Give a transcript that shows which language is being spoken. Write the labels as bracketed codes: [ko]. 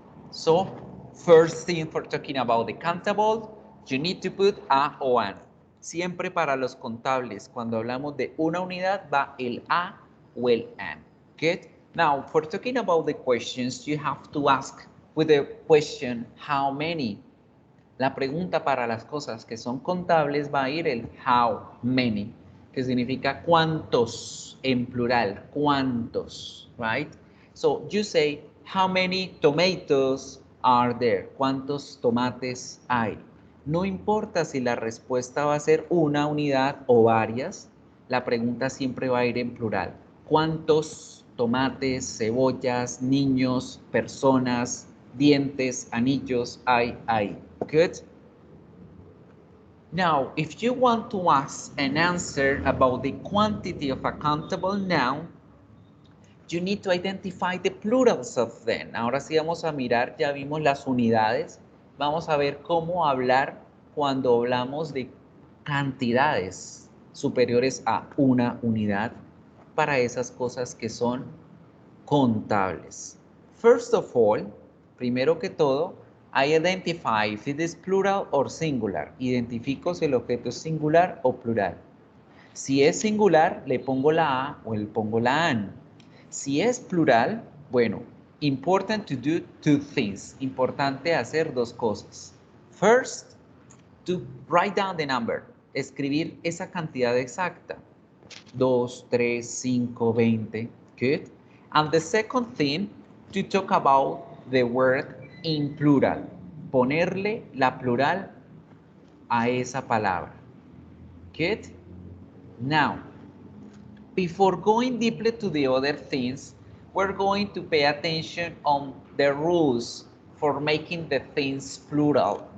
[en] So, first thing for talking about the countable, you need to put a o an. [es] Siempre para los contables, cuando hablamos de una unidad, va el a o el an. [en] Good? Now, for talking about the questions, you have to ask with the question, how many? [es] La pregunta para las cosas que son contables va a ir el how many, que significa cuántos en plural, cuántos, right? [en] So you say, how many tomatoes are there? [es] ¿Cuántos tomates hay? No importa si la respuesta va a ser una unidad o varias, la pregunta siempre va a ir en plural. ¿Cuántos tomates, cebollas, niños, personas, dientes, anillos hay ahí? Good. [en] Now, if you want to ask an answer about the quantity of a countable noun, you need to identify the plurals of them. [es] Ahora sí vamos a mirar, ya vimos las unidades. Vamos a ver cómo hablar cuando hablamos de cantidades superiores a una unidad para esas cosas que son contables. [en] First of all, [es] primero que todo, [en] I identify if it is plural or singular. [es] Identifico si el objeto es singular o plural. Si es singular, le pongo la A o le pongo la AN. Si es plural, bueno, [en] important to do two things. [es] Importante hacer dos cosas. [en] First, to write down the number. [es] Escribir esa cantidad exacta. [en] 2, 3, 5, 20. Good. And the second thing, to talk about the word in plural. [es] Ponerle la plural a esa palabra. Good. [en] Now, before going deeply to the other things, we're going to pay attention on the rules for making the things plural.